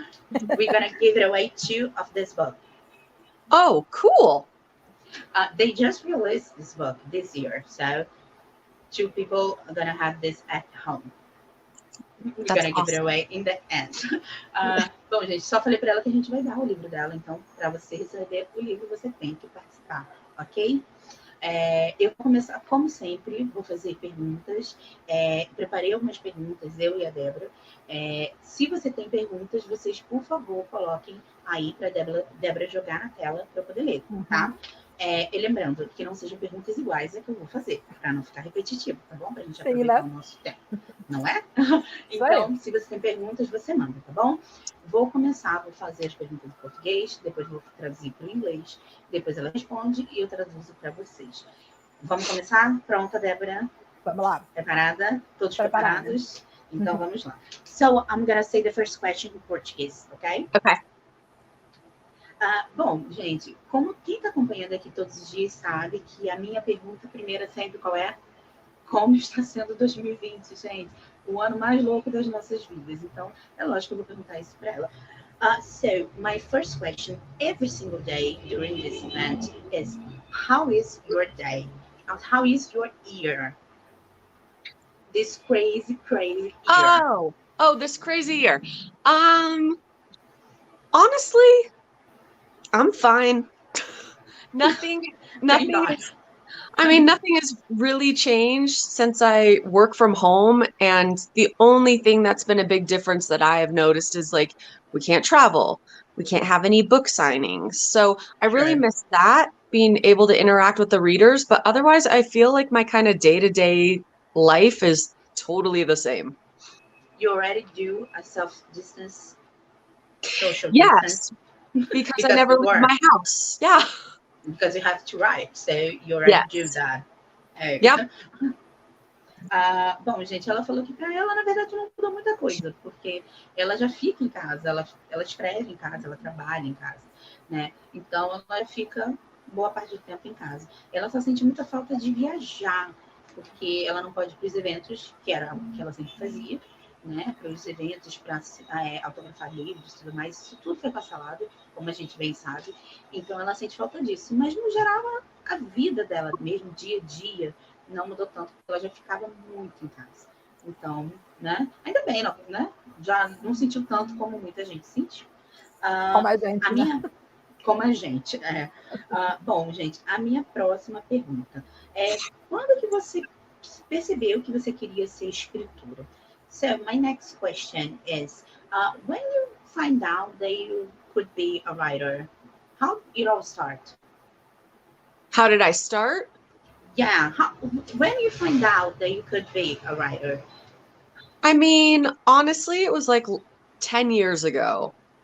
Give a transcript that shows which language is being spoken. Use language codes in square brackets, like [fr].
[en] We're going to give it away 2 of this book. Oh, cool. They just released this book this year, so 2 people are going to have this at home. We're going to give it away in the end. [pt] Bom, gente, só falei para ela que a gente vai dar o livro dela, então, para você receber o livro, você tem que participar, ok? Eu vou começar, como sempre, vou fazer perguntas. Preparei algumas perguntas, eu e a Débora. Se você tem perguntas, vocês, por favor, coloquem aí para a Débora jogar na tela para eu poder ler, tá? E lembrando que não sejam perguntas iguais a que eu vou fazer, para não ficar repetitivo, tá bom? Para a gente aproveitar o nosso tempo, não é? Então, se você tem perguntas, você manda, tá bom? Vou começar, vou fazer as perguntas em português, depois vou traduzir para o inglês, depois ela responde e eu traduzo para vocês. Vamos começar? Pronta, Débora? Vamos lá. Preparada? Todos preparados? Então, vamos lá. [en] So, I'm gonna say the first question in Portuguese, ok? Okay. [pt] Bom, gente, como quem está acompanhando aqui todos os dias sabe que a minha pergunta primeira sempre qual é? Como está sendo 2020, gente? O ano mais louco das nossas vidas. Então, é lógico que eu vou perguntar isso para ela. [en] So, my first question every single day during this event is, how is your day? How is your year? This crazy year. Oh, this crazy year. Honestly, I'm fine. Nothing has really changed since I work from home. And the only thing that's been a big difference that I have noticed is like, we can't travel. We can't have any book signings. So I really miss that, being able to interact with the readers. But otherwise, I feel like my kind of day-to-day life is totally the same. You already do a self-distance social distance? Yes, because I never leave my house. Yeah. Because you have to write, so you already do that. Yep. [pt] Bom, gente, ela falou que para ela, na verdade, não mudou muita coisa, porque ela já fica em casa, ela escreve em casa, ela trabalha em casa, né? Então, ela fica boa parte do tempo em casa. Ela só sente muita falta de viajar, porque ela não pode ir para os eventos, que era algo que ela sempre fazia, né? Para os eventos, para autografar livros e tudo mais, isso tudo foi cancelado, como a gente bem sabe. Então, ela sente falta disso. Mas, no geral, a vida dela, mesmo dia a dia, não mudou tanto, porque ela já ficava muito em casa. Então, né? Ainda bem, não, né? Já não sentiu tanto como muita gente sentiu. Como a gente, como a gente. Bom, gente, a minha próxima pergunta é: quando que você percebeu que você queria ser escritora? [en] So, my next question is, when you find out that you could be a writer, how did it all start? How did I start? Yeah, when you find out that you could be a writer? I mean, honestly, it was like 10 years ago.